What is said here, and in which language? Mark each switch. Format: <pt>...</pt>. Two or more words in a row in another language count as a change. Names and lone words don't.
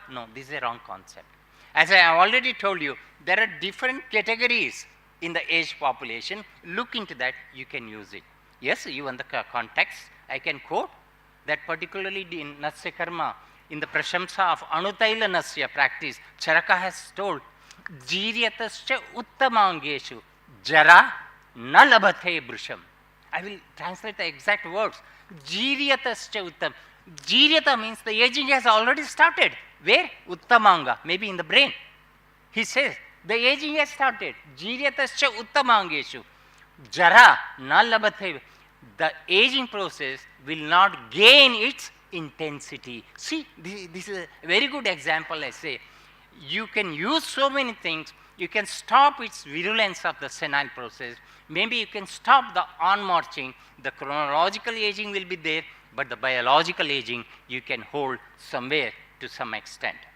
<en>No, this is a wrong concept. As I have already told you, there are different categories in the aged population. Look into that, you can use it. Yes, even the context, I can quote that particularly in Nasya Karma, in the Prashamsa of Anutaila Nasya practice, Charaka has told,</en> <sa>Jiryatascha uttamangeshu jara na labhathe brusham.</sa> <en>I will translate the exact words.</en> <sa>Jiryatascha uttam.</sa> <en>Jiryata means the aging has already started. Where? Uttamanga, maybe in the brain. He says, the aging has started.</en> <sa>Jiryatascha uttamangeshu jara na labhathe.</sa> <en>The aging process will not gain its intensity. See, this is a very good example, I say. You can use so many things. You can stop its virulence of the senile process. Maybe you can stop the on-marching. The chronological aging will be there, but the biological aging you can hold somewhere to some extent.</en>